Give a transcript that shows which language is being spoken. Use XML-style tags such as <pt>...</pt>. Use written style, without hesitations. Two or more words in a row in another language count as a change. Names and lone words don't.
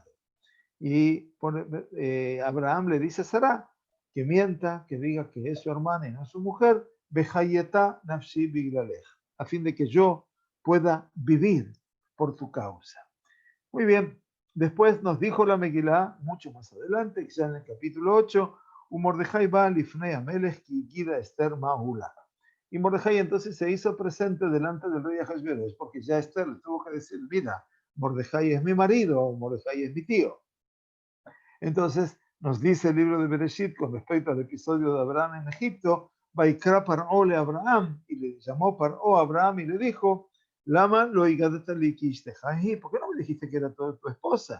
<es>Y Abraham le dice a Sará que mienta, que diga que es su hermana y no su mujer,</es> <he>וחיתה נפשי בגללך,</he> <es>a fin de que yo pueda vivir por tu causa. Muy bien, después nos dijo la Megilá, mucho más adelante, ya en el capítulo 8,</es> <he>מרדכי בא לפני המלך כי הגידה אסתר מה הוא לה.</he> <es>Y Mordejai entonces se hizo presente delante del rey Ahasverosh, porque ya Esther le tuvo que decir, mira, Mordejai es mi marido, Mordejai es mi tío. Entonces nos dice el libro de Bereshit con respecto al episodio de Abraham en Egipto,</es> <he>ויקרא פרעה לאברהם,</he> <es>y le llamó Paró a Abraham y le dijo,</es> <he>למה לא</he> <es>¿por qué no me dijiste que era tu esposa?</es>